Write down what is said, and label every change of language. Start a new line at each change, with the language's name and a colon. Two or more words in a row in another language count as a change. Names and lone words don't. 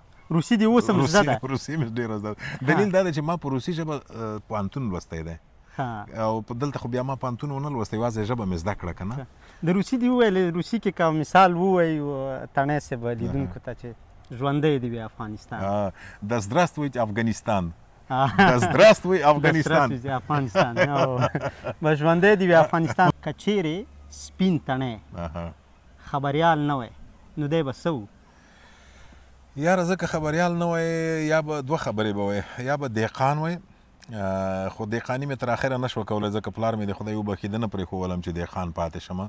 Pashto: روسي دې اوس هم زده ده؟ روسي مې ډېره زده ده. دلیل دا دی چې ما په روسي ژبه پوهنتون لوستی دی او دلته خو بیا ما پوهنتون ونه لوستی، یوازې ژبه مې زده کړه که نه. د روسي دې وویل، روسي کې که مثال ووایو تنی صاحب لیدونکو ته چې ژوندی دی بیا افغانستان.
Russian: Да здравствует Афганистан. Да здравствуй Афганистان.
Pashto: دا افغانستان. به ژوندی دی بیا افغانستان. که چیرې سپین تڼی خبریال نه وی نو دی به څه و؟ یاره زه که خبریال نه وی، یا به دوه خبرې به وی، یا به دهقان وی، خو دهقاني مې تر اخره نه شوه کولی، ځکه پلار مې د خدای وبخښي ده نه پرېښولم چې دهقان پاتې شمه.